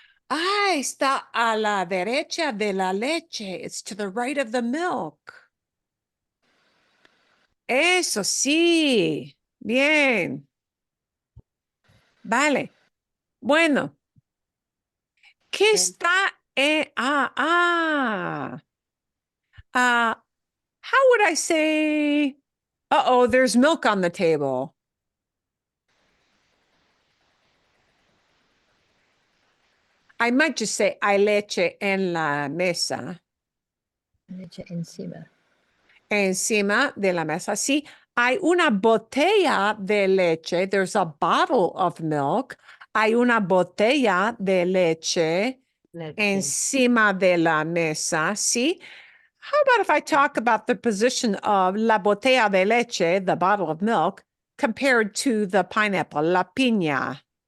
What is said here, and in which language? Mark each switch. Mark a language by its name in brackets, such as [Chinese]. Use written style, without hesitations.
[Spanish] Está a la derecha de la leche. [English] It's to the right of the milk. [Spanish] Eso sí. Bien. Vale. Bueno. ¿Qué está [English] how would I say, uh-oh, there's milk on the table. I might just say, [Spanish] hay leche en la mesa. Leche encima. Encima de la mesa. Sí, hay una botella de leche. [English] There's a bottle of milk. [Spanish] Hay una botella de leche encima de la mesa. Sí. [English] How about if I talk about the position of [Spanish] la botella de leche, [English] the bottle of milk, compared to the pineapple, la piña?